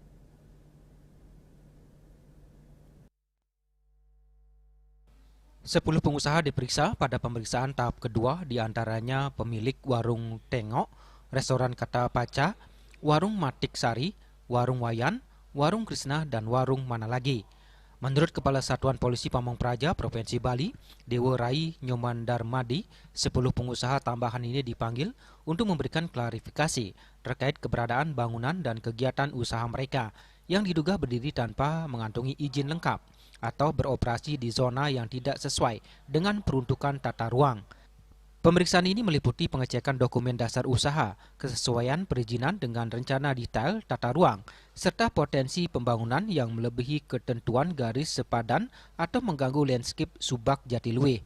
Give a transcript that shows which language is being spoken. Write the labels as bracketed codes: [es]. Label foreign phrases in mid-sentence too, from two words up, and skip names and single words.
[id] Sepuluh pengusaha diperiksa pada pemeriksaan tahap kedua, diantaranya pemilik warung Tengok, restoran Kata Paca, warung Matik Sari, warung Wayan, warung Krisna, dan warung Mana Lagi. Menurut Kepala Satuan Polisi Pamong Praja Provinsi Bali, Dewo Rai Nyoman Darmadi, 10 pengusaha tambahan ini dipanggil untuk memberikan klarifikasi terkait keberadaan bangunan dan kegiatan usaha mereka yang diduga berdiri tanpa mengantongi izin lengkap atau beroperasi di zona yang tidak sesuai dengan peruntukan tata ruang. Pemeriksaan ini meliputi pengecekan dokumen dasar usaha, kesesuaian perizinan dengan rencana detail tata ruang, serta potensi pembangunan yang melebihi ketentuan garis sepadan atau mengganggu landscape subak Jatiluwih.